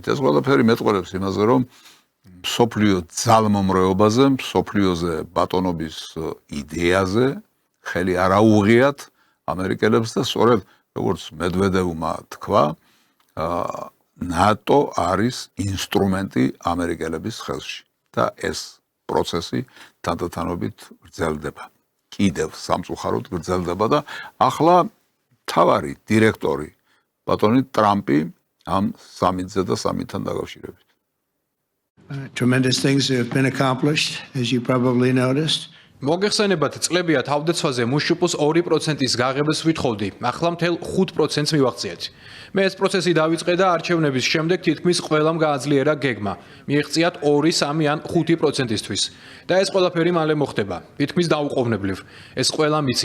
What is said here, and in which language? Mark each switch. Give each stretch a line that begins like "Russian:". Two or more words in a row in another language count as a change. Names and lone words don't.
Georgian: ეს ყველაფერი მეტყველებს იმაზე, რომ მსოფლიო ძალმომრეობაზე, მსოფლიოზე ბატონობის იდეაზე ხელი არ აუღიათ ამერიკელებს და სწორედ როგორც მედვედევმა თქვა, ნატო არის ინსტრუმენტი ამერიკელების ხელში და ეს პროცესი თანდათანობით გრძელდება. კიდევ სამწუხაროდ გრძელდება და ახლა მთავარი დირექტორი ბატონი ტრამპი ამ სამიტზე და სამიტთან
English: Tremendous things have been accomplished, as you probably noticed.
Georgian: მოგეხსენებათ, წლებია თავდაცვაზე მუშუპოს 2%-ის გაღებას ვითხოვდი, ახლა მთელ 5%-ს მივაღწიეთ. მე ეს პროცესი დავიწყე და არჩევნების შემდეგ თითქმის ყველამ გააძლიერა გეგმა. მიეღწიათ 2, 3 ან 5%-ისთვის. და ეს ყველაფერი მალე მოხდება. თითქმის დაუყოვნებლივ. ეს ყველა მიცით.